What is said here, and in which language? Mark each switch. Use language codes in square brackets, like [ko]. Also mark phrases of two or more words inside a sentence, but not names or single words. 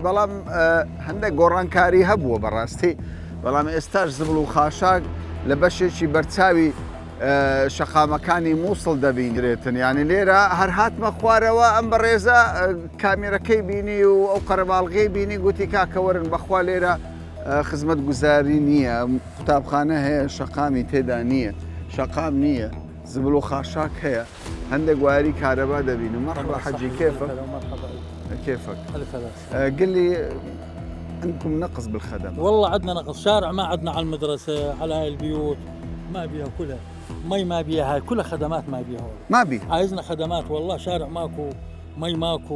[ckb] بەڵام هەندێک گۆڕانکاری هەبووە بەڕاستی بەڵام ئێستاش زبڵ و خاشاک لە بەشێکی بەرچاوی شەقامەکانی مووسڵ دەبینرێتن یعنی لێرە هەر هاتمە خوارەوە ئەم بەڕێزە کامێرەکەی بینی و ئەو قەرەباڵغەی بینی گوتی کاکەوەرن بەخوا لێرە خزمەت گوزاری نییە قوتابخانە هەیە شەقامی تێدا نییە شەقام نییە زبل و خاشاک هەیە هەندێک واری کارەبا دەبینم [ar] مەرحبا حەجی كيفك؟ كيفك؟ قل لي عندكم نقص بالخدمات؟ والله عندنا نقص شارع ما عندنا على المدرسه على هاي البيوت ما بيها كلها مي ما بيها هاي كلها خدمات ما بيها ما بي عايزنا خدمات والله شارع ماكو مي ماكو.